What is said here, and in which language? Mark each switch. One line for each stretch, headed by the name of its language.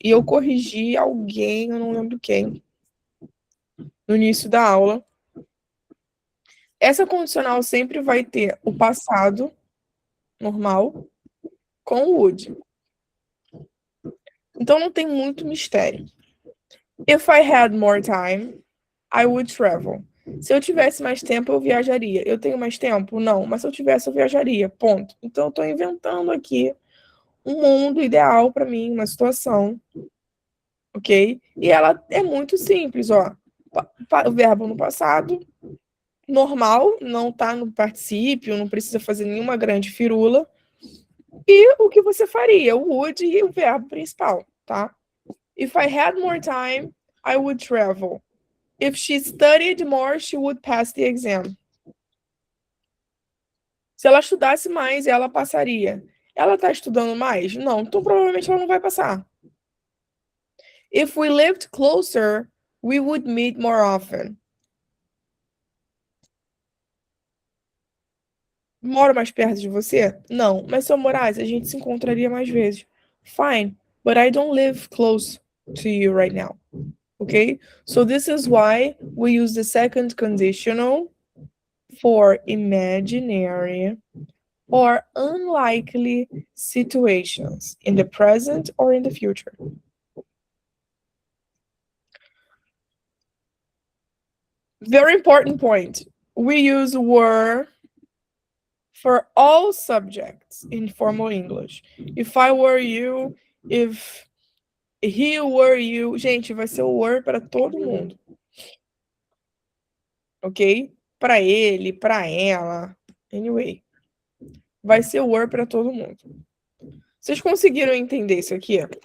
Portuguese: E eu corrigi alguém, eu não lembro quem, no início da aula. Essa condicional sempre vai ter o passado normal com o would. Então não tem muito mistério.
English: If I had more time, I would travel.
Portuguese: Se eu tivesse mais tempo, eu viajaria. Eu tenho mais tempo? Não. Mas se eu tivesse, eu viajaria. Ponto. Então eu estou inventando aqui um mundo ideal para mim, uma situação. Ok? E ela é muito simples, ó. O verbo no passado, normal, não está no particípio, não precisa fazer nenhuma grande firula. E o que você faria? O would e o verbo principal, tá?
English: If I had more time, I would travel. If she studied more, she would pass the exam.
Portuguese: Se ela estudasse mais, ela passaria. Ela está estudando mais? Não, então provavelmente ela não vai passar.
English: If we lived closer, we would meet more often.
Portuguese: Moro mais perto de você? Não, mas se eu morasse, a gente se encontraria mais vezes.
English: Fine, but I don't live close to you right now. Okay? So this is why we use the second conditional for imaginary or unlikely situations in the present or in the future. Very important point. We use were for all subjects in formal English. If I were you, if he were you.
Portuguese: Gente, vai ser o were para todo mundo. Ok? Para ele, para ela. Anyway. Vai ser o were para todo mundo. Vocês conseguiram entender isso aqui?